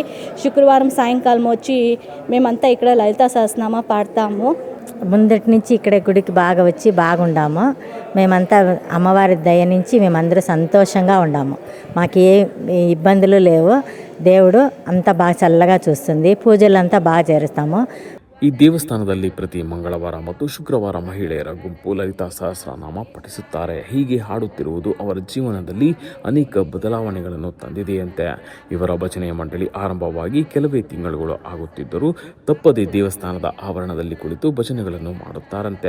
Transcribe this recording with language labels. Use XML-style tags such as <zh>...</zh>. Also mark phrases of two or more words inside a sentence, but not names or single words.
<te>శుక్రవారం సాయంకాలం వచ్చి మేమంతా ఇక్కడ లలితా సహస్రనామ పాడతాము. ముందటి నుంచి ఇక్కడ గుడికి బాగా వచ్చి బాగుండాము. మేమంతా అమ్మవారి దయ నుంచి మేమందరూ సంతోషంగా ఉండాము. మాకు ఏ ఇబ్బందులు లేవు. దేవుడు అంతా బాగా చల్లగా చూస్తుంది. పూజలంతా బాగా చేస్తాము.</te> <kn>ಈ ದೇವಸ್ಥಾನದಲ್ಲಿ ಪ್ರತಿ ಮಂಗಳವಾರ ಮತ್ತು ಶುಕ್ರವಾರ ಮಹಿಳೆಯರ ಗುಂಪು ಲಲಿತಾ ಸಹಸ್ರನಾಮ ಪಠಿಸುತ್ತಾರೆ. ಹೀಗೆ ಹಾಡುತ್ತಿರುವುದು ಅವರ ಜೀವನದಲ್ಲಿ ಅನೇಕ ಬದಲಾವಣೆಗಳನ್ನು ತಂದಿದೆಯಂತೆ. ಇವರ ಭಜನೆಯ ಮಂಡಳಿ ಆರಂಭವಾಗಿ ಕೆಲವೇ ತಿಂಗಳುಗಳು ಆಗುತ್ತಿದ್ದರೂ ತಪ್ಪದೇ ದೇವಸ್ಥಾನದ ಆವರಣದಲ್ಲಿ ಕುಳಿತು ಭಜನೆಗಳನ್ನು ಮಾಡುತ್ತಾರಂತೆ.</kn>